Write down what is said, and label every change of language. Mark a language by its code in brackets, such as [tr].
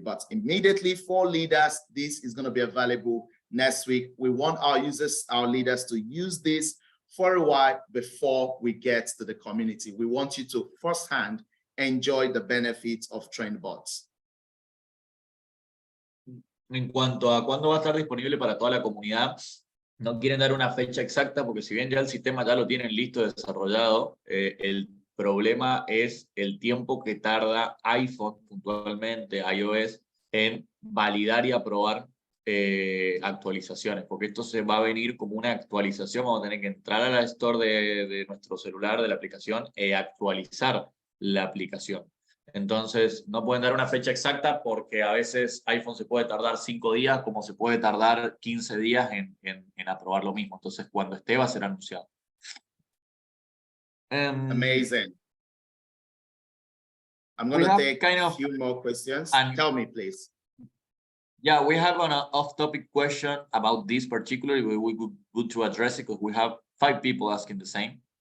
[en] But immediately for leaders, this is going to be available next week. We want our users, our leaders to use this for a while before we get to the community. We want you to firsthand enjoy the benefits of TrendBots. [es] En cuanto a cuándo va a estar disponible para toda la comunidad, no quieren dar una fecha exacta porque si bien ya el sistema ya lo tienen listo, desarrollado, el problema es el tiempo que tarda iPhone, puntualmente iOS, en validar y aprobar actualizaciones, porque esto se va a venir como una actualización. Vamos a tener que entrar a la Store de nuestro celular, de la aplicación, actualizar la aplicación. Entonces, no pueden dar una fecha exacta porque a veces iPhone se puede tardar 5 días, como se puede tardar 15 días en aprobar lo mismo. Entonces, cuando esté, va a ser anunciado. [en] Amazing. I'm going to take a few more questions. Tell me, please. Yeah, we have an off-topic question about this particularly. We good to address it because we have 5 people asking the same.